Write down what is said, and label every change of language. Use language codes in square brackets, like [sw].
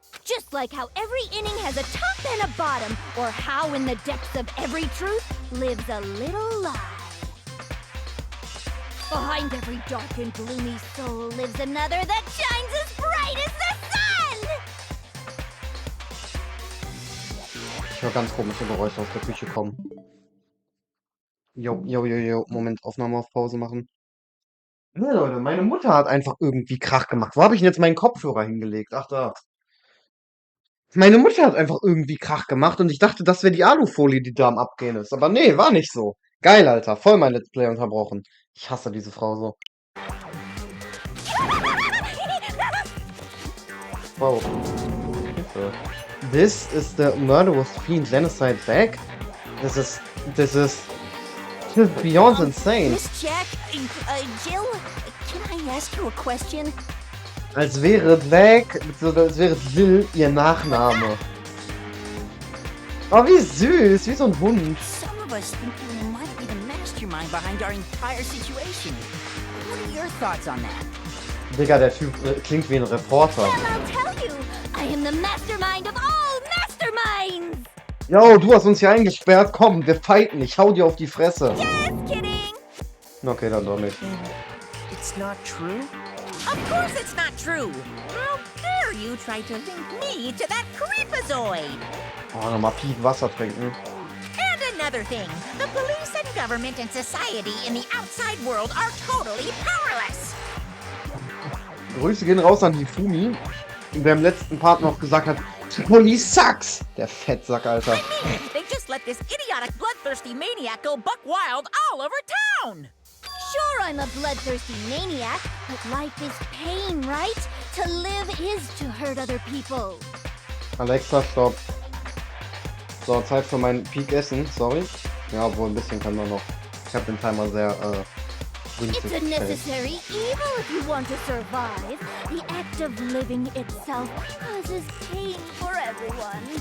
[en] Just like how every inning has a top and a bottom, or how in the depths of every truth lives a little lie. Behind every dark and gloomy soul lives another that shines as bright as the sun! [de] Ich höre ganz komische Geräusche aus der Küche kommen. Jo. Moment, Aufnahme auf Pause machen. Ja, Leute, meine Mutter hat einfach irgendwie Krach gemacht. Wo habe ich denn jetzt meinen Kopfhörer hingelegt? Ach, da. Meine Mutter hat einfach irgendwie Krach gemacht und ich dachte, das wäre die Alufolie, die da am Abgehen ist. Aber nee, war nicht so. Geil, Alter. Voll mein Let's Play unterbrochen. Ich hasse diese Frau so. [en] Wow. [de] Hilfe. [en] This is the murderous fiend genocide bag? This is beyond insane. Miss Jack, Jill, can I ask you a question? [de] Als wäre Zack, als wäre Jill ihr Nachname. Oh, wie süß, wie so ein Hund. [en] Some of us think you might be the mastermind behind our entire situation. What are your thoughts on that? [de] Digga, der Typ klingt wie ein Reporter. [en] Well, I'll tell you, I am the mastermind of all masterminds! [de] Yo, du hast uns hier eingesperrt, komm, wir fighten, ich hau dir auf die Fresse. [en] Just kidding! [de] Okay, dann doch nicht. [en] It's not true? Of course it's not true. How dare you try to link me to that creepazoid? [de] Oh, nochmal Piep Wasser trinken. [en] And another thing, the police and government and society in the outside world are totally powerless. [de] Grüße gehen raus an die Fumi, der im letzten Part noch gesagt hat, [en] Police sucks! [de] Der Fettsack, Alter. [en] I mean, they just let this idiotic, bloodthirsty maniac go buck wild all over town. Sure, I'm a bloodthirsty maniac, but life is pain, right? To live is to hurt other people. [de] Alexa, stopp. So, Zeit für mein Peak Essen, sorry. Ja, obwohl ein bisschen kann man noch. Ich habe den Timer sehr günstig [en] It's a [de] gestellt. [en] necessary evil if you want to survive. The act of living itself causes pain for everyone.